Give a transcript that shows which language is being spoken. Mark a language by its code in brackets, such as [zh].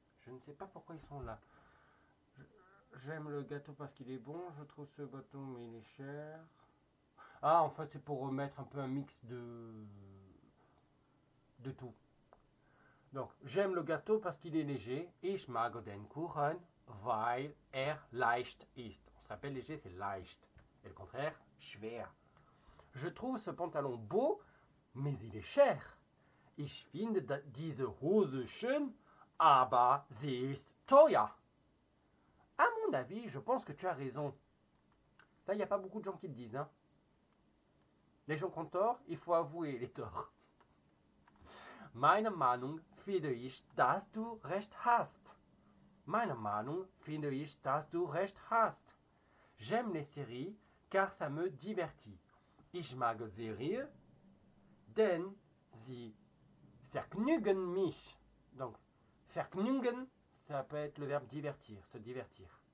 [fr] Je ne sais pas pourquoi ils sont là. J'aime le gâteau parce qu'il est bon. Je trouve ce gâteau, mais il est cher. Ah, en fait, c'est pour remettre un peu un mix de tout. Donc, j'aime le gâteau parce qu'il est léger. [de] Ich mag den Kuchen, weil leicht ist. [fr] On se rappelle, léger, c'est leicht. Et le contraire, schwer. Je trouve ce pantalon beau, mais il est cher. [de] Ich finde diese Hose schön, aber sie ist teuer. [fr] À mon avis, je pense que tu as raison. Ça, il n'y a pas beaucoup de gens qui le disent. Hein. Les gens qui ont tort, il faut avouer les torts. [de] Meine Meinung finde ich, dass du recht hast. Meine Meinung finde ich, dass du recht hast. [fr] J'aime les séries car ça me divertit. [de] Ich mag Serien, denn sie vergnügen mich. [fr] Donc, vergnügen, ça peut être le verbe divertir, se divertir.